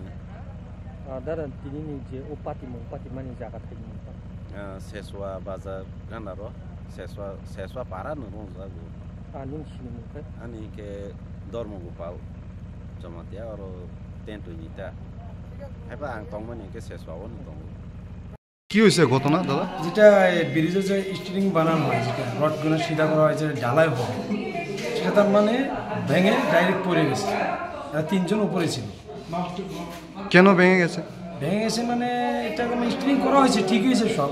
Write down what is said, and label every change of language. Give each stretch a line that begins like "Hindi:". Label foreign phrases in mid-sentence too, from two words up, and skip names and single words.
Kok Borok: दारा तिनि जे ओ पाति मानि जागा थाइनि सेसवा बाजार गानारो सेसवा पारा न रंजागो आनि सिनि मुखै आनि के धर्मगोपाल जमातिया और टेंटुनिता हाइबा आं तंमानि के सेसवाओ न दं
Bangla: কি হয়েছে ঘটনা দাদা যেটা ব্রিজে যে স্টিরিং বানানো হয় যেটা রডগুলো সিধা করা হয় যে ঢালাই হয় সেটা তার মানে ভেঙে ডাইরেক্ট পড়ে গেছে আর তিনজন উপরে ছিল কেন ভেঙে গেছে মানে এটা মানে স্টিরিং করা হয়েছে ঠিক হয়েছে সব